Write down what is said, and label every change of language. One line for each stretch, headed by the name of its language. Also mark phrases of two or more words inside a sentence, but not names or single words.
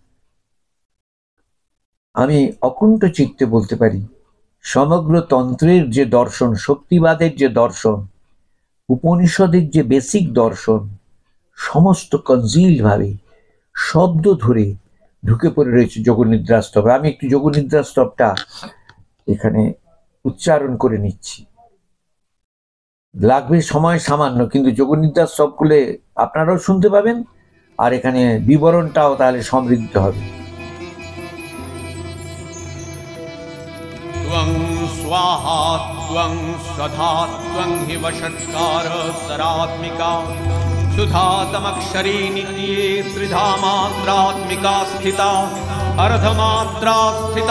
Bangla: আমি অকুণ্ঠ চিত্তে বলতে পারি সমগ্র তন্ত্রের যে দর্শন, শক্তিবাদের যে দর্শন, উপনিষদের যে বেসিক দর্শন, সমস্ত কনজিল ভাবে শব্দ ধরে ঢুকে পড়ে রয়েছে যোগনিদ্রা স্তবে। আমি একটু যোগনিদ্রা স্তবটা এখানে উচ্চারণ করে নিচ্ছি, লাগবে সময় সামান্য, কিন্তু যোগনিদ্রা স্তবগুলো আপনারাও শুনতে পাবেন, আর এখানে বিবরণটাও তাহলে সমৃদ্ধ হবে।
Sanskrit: स्वाहा त्वं स्वधा त्वं हि वषट्कार सरात्मिका सुधातमक्षरी नित्ये त्रिधा मात्रात्मिका स्थिता अर्धमात्रा स्थिता